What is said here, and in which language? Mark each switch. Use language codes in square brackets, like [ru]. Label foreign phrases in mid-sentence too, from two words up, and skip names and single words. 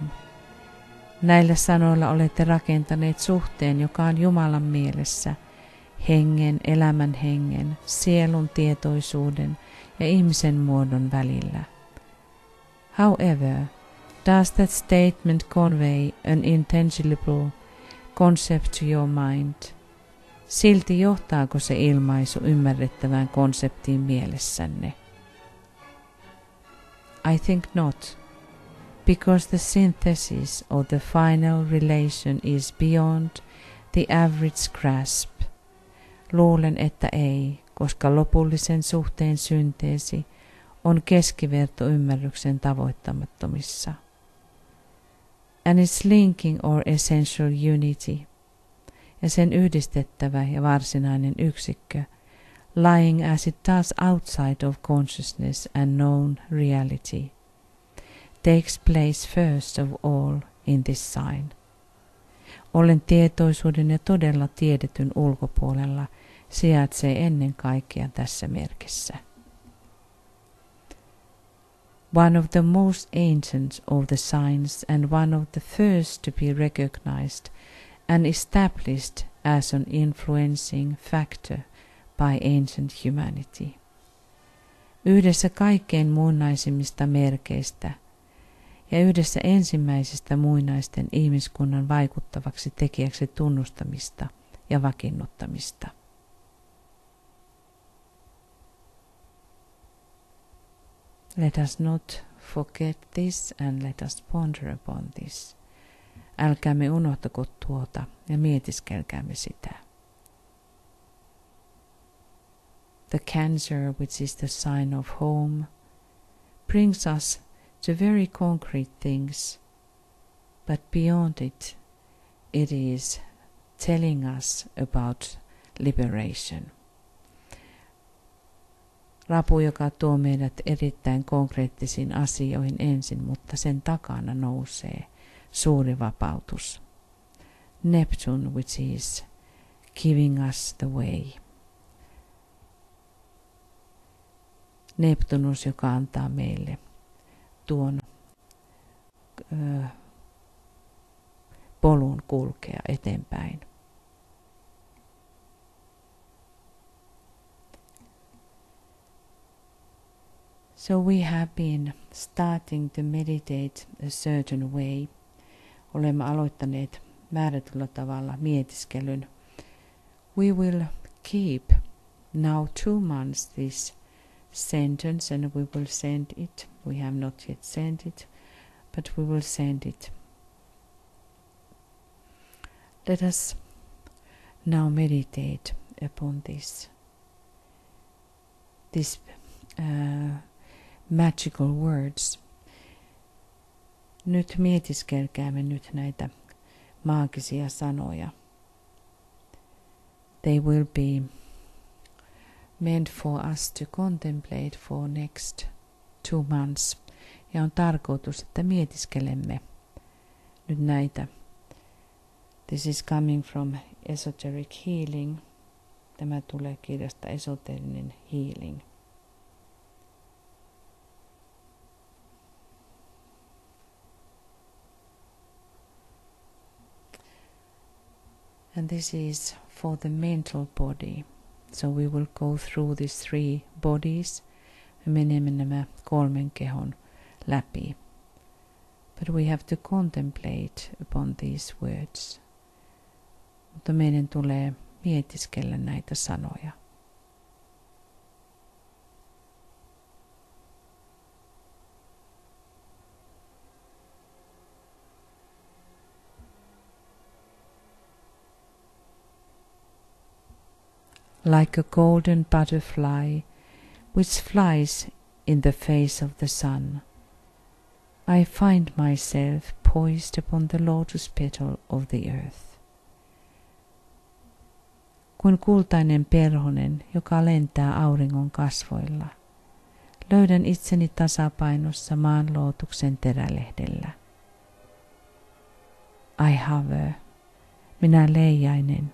[fi] Näillä sanoilla olette rakentaneet suhteen, joka on Jumalan mielessä, hengen, elämän hengen, sielun tietoisuuden ja ihmisen muodon välillä. [en] However, does that statement convey an intangible concept to your mind? [fi] Silti johtaako se ilmaisu ymmärrettävään konseptiin mielessänne? [en] I think not, because the synthesis of the final relation is beyond the average grasp. [fi] Luulen, että ei, koska lopullisen suhteen synteesi on keskivertoymmärryksen tavoittamattomissa. [en] And its linking or essential unity, [fi] ja sen yhdistettävä ja varsinainen yksikkö, [en] lying as it does outside of consciousness and known reality, takes place first of all in this sign. [fi] Ollen tietoisuuden ja todella tiedetyn ulkopuolella sijaitsee ennen kaikkea tässä merkissä. [en] One of the most ancient of the signs and one of the first to be recognized and established as an influencing factor by ancient humanity. [fi] Yhdessä kaikkein muinaisimmista merkeistä ja yhdessä ensimmäisistä muinaisten ihmiskunnan vaikuttavaksi tekijäksi tunnustamista ja vakiinnuttamista. [en] Let us not forget this and let us ponder upon this. [fi] Älkäämme unohtako tuota ja mietiskelkäämme sitä. [en] The Cancer, which is the sign of home, brings us to very concrete things, but beyond it, it is telling us about liberation. [fi] Rapu, joka tuo meidät erittäin konkreettisiin asioihin ensin, mutta sen takana nousee suuri vapautus. [en] Neptune, which is giving us the way. [fi] Neptunus, joka antaa meille tuon polun kulkea eteenpäin. [en] So we have been starting to meditate a certain way. [fi] Olemme aloittaneet määrätyllä tavalla mietiskelyn. [en] We will keep now 2 months this sentence and we will send it. We have not yet sent it, but we will send it. Let us now meditate upon this magical words. Nyt mietiskelkäämme nyt näitä maagisia sanoja. They will be meant for us to contemplate for next 2 months. Ja on tarkoitus, että mietiskelemme nyt näitä. This is coming from Esoteric Healing. Tämä tulee kirjasta Esoterinen Healing. And this is for the mental body. So we will go through these 3 bodies. [fi] Me menemme nämä 3 kehon läpi. [en] But we have to contemplate upon these words. [fi] Mutta meidän tulee mietiskellä näitä sanoja. [en] Like a golden butterfly which flies in the face of the sun, I find myself poised upon the lotus petal of the earth. [fi] Kuin kultainen perhonen, joka lentää auringon kasvoilla, löydän itseni tasapainossa maan lootuksen terälehdellä. [en] I hover, [fi] minä leijainen.